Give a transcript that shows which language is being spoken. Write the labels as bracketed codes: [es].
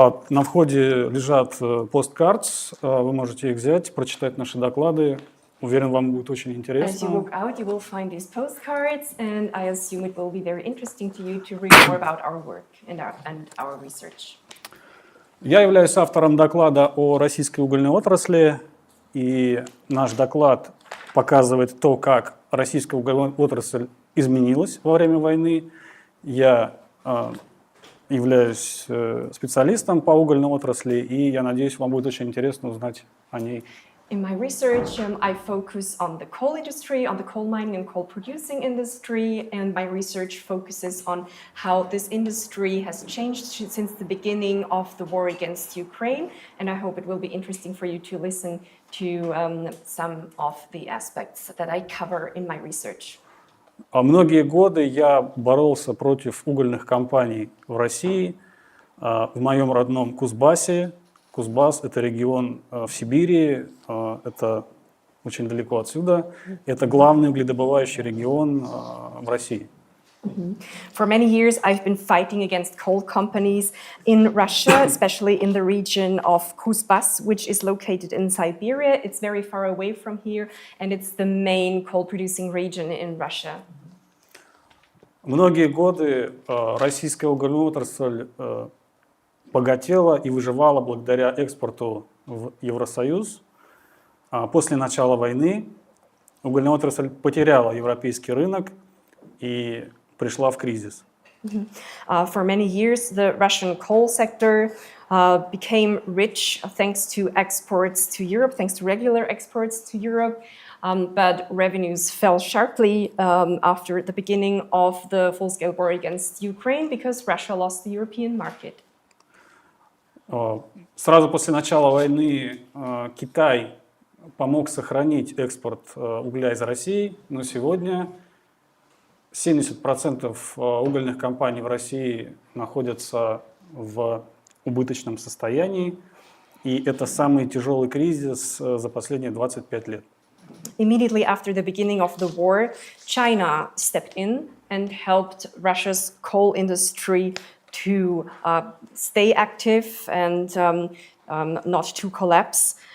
[ru] На входе лежат посткардс, вы можете их взять, прочитать наши доклады. Уверен, вам будет очень [en] As you [ru] интересно. [en] walk out, you will find these postcards, and I assume it will be very interesting to you to read more about our work and our research. [ru] Я являюсь автором доклада о российской угольной отрасли, и наш доклад показывает то, как российская угольная отрасль изменилась во время войны. Я являюсь специалистом по угольной отрасли, и я надеюсь, вам будет очень интересно узнать о ней. [en] In my research, I focus on the coal industry, on the coal mining and coal producing industry, and my research focuses on how this industry has changed since the beginning of the war against Ukraine, and I hope it will be interesting for you to listen to some of the aspects that I cover in my research. [ru] Многие годы я боролся против угольных компаний в России, в моем родном Кузбассе. Кузбасс – это регион в Сибири, это очень далеко отсюда. Это главный угледобывающий регион в России. [en] For many years, I've been fighting against coal companies in Russia, especially in the region of Kuzbass, which is located in Siberia. It's very far away from here, and it's the main coal-producing region in Russia. [ru] Многие годы российская угольная отрасль богатела и выживала благодаря экспорту в Евросоюз. После начала войны угольная отрасль потеряла европейский рынок и пришла в кризис. [en] For many years, the Russian coal sector became rich thanks to exports to Europe, thanks to regular exports to Europe, but revenues fell sharply after the beginning of the full-scale war against Ukraine because Russia lost the European market. [ru] Сразу после начала войны Китай помог сохранить экспорт угля из России, но сегодня 70% угольных компаний в России находятся в убыточном состоянии, и это самый тяжелый кризис за последние 25 лет. [en] Immediately after the beginning of the war, China stepped in and helped Russia's coal industry to stay active and not to collapse.